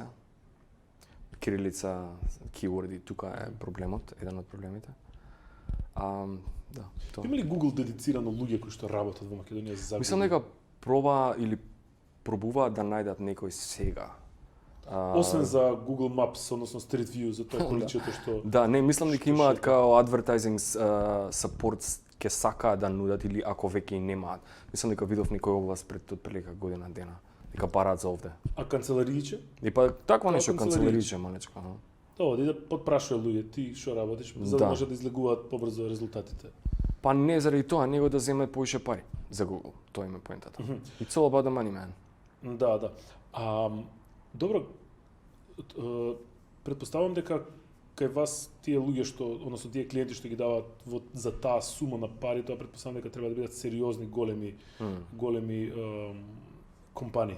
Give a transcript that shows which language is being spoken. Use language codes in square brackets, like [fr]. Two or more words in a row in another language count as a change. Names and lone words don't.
[mk] Кирилица, keyword, тука е проблемот, еден од проблемите. Да, тоа. Има ли Google дедицирано луѓе кои што работат во Македонија за Google? Мислам дека пробуваат да најдат некој сега. Освен за Google Maps, односно Street View, за тоа количето што... Да, не, мислам дека имаат као [en] advertising support [mk] ке сакаат да нудат или ако веќе и немаат. Мислам дека видов некој оглас пред отприлика година дена. Дека бараат за овде. А канцеларииче? И па такво нешто канцеларииче малечко. Да, оди да подпрашува луѓе, ти што работиш, за да може да излегуваат побрзо резултатите. Па не заради тоа, него да земе повише пари за Google. Тоа има поентата. [en] It's all about the money, man. [mk] Да. Добро, предпоставам дека кај вас тие луѓе што, односно тие клиенти што ги даваат за таа сума на пари, тоа предпоставам дека треба да бидат сериозни, големи компании.